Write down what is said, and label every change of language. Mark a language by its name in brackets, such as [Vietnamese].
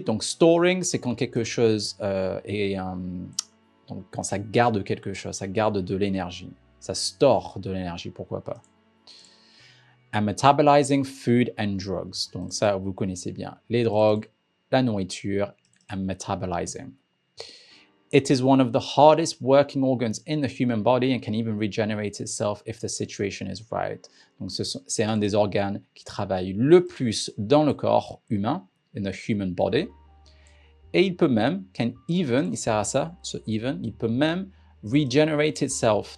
[French] Donc storing, c'est quand quelque chose donc quand ça garde quelque chose, ça garde de l'énergie, ça store de l'énergie, pourquoi pas. [English] And metabolizing food and drugs, [French] donc ça vous connaissez bien, les drogues, la nourriture, and metabolizing. [English] It is one of the hardest working organs in the human body and can even regenerate itself if the situation is right. [French] Donc c'est un des organes qui travaille le plus dans le corps humain, [English] in the human body. [French] Et il peut même, il sert à ça, il peut même [English] regenerate itself.